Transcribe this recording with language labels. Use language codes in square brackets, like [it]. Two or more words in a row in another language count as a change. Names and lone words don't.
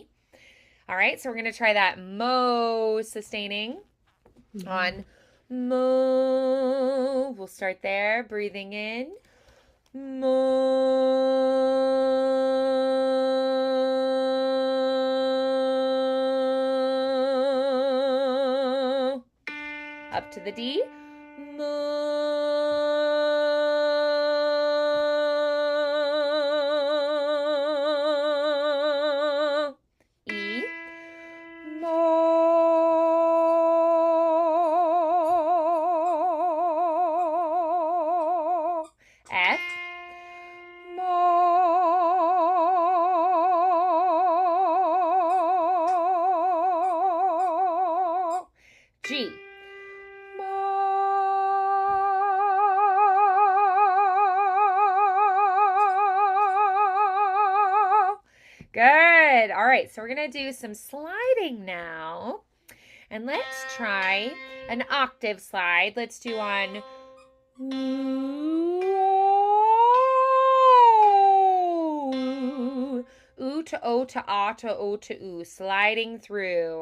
[en] All right, so we're going to try that mo sustaining on mo. We'll start there, breathing in. Mo. Up to the D. Mo. E. Mo. F. Mo. G. Mo. Good. All right, so we're going to do some sliding now. And let's try an octave slide. Let's do on ooh, ooh to O to ah to O to ooh, sliding through.